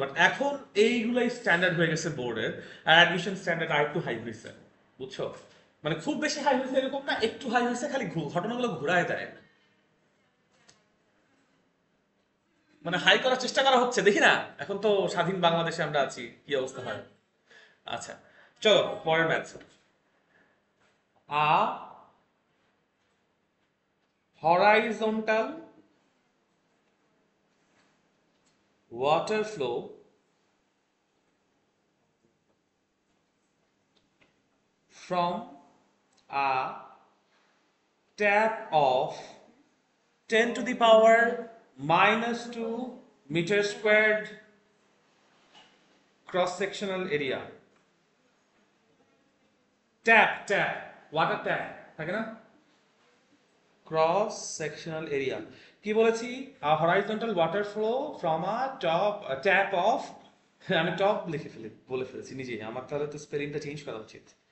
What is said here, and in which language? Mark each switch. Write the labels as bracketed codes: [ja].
[bn] But এখন এইগুলাই standard হয়ে গেছে বোর্ডের, আর অ্যাডমিশন স্ট্যান্ডার্ড আর একটু হাই হয়েছে। বুঝছো? মানে খুব বেশি হাই হয়েছে এরকম না, একটু হাই হয়েছে, খালি ঘটনাগুলো ঘুরায় দেয়। মানে হাই করার চেষ্টা করা হচ্ছে, দেখি না এখন তো স্বাধীন বাংলাদেশে আমরা আছি, কি অবস্থা হয়। আচ্ছা, চলো পরের math. [en] A horizontal water flow from a tap of 10 to the power minus 2 meter squared cross sectional area. [bn] Tap water tap থাকে না, ক্রস সেকশনাল এরিয়া। কি বলেছি? [en] horizontal water flow from a top tap off, [bn] আমি top লিখে বলে ফেলেছি নিজেই, আমার তাহলে তো স্পেলিংটা চেঞ্জ করা উচিত।